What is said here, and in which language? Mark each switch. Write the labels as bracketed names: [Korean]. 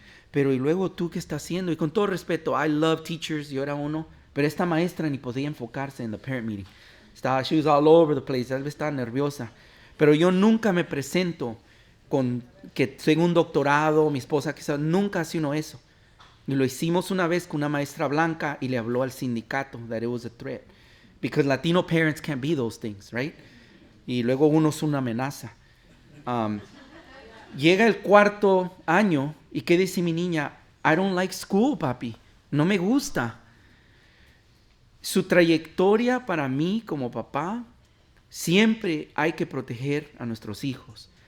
[Spanish] Pero ¿y luego tú qué estás haciendo? Y con todo respeto, [English] I love teachers, [Spanish] yo era uno, pero esta maestra ni podía enfocarse en [English] the parent meeting. She was all over the place, [Spanish] tal vez estaba nerviosa. Pero yo nunca me presento con que tengo un doctorado, mi esposa quizás, nunca hace uno eso. Y lo hicimos una vez con una maestra blanca y le habló al sindicato [English] that it was a threat. Because Latino parents can't be those things, right? [Spanish] Y luego uno es una amenaza. Llega el cuarto año y ¿qué dice mi niña? [English] I don't like school, papi. [Spanish] No me gusta. Su trayectoria para mí como papá, siempre hay que proteger a nuestros hijos.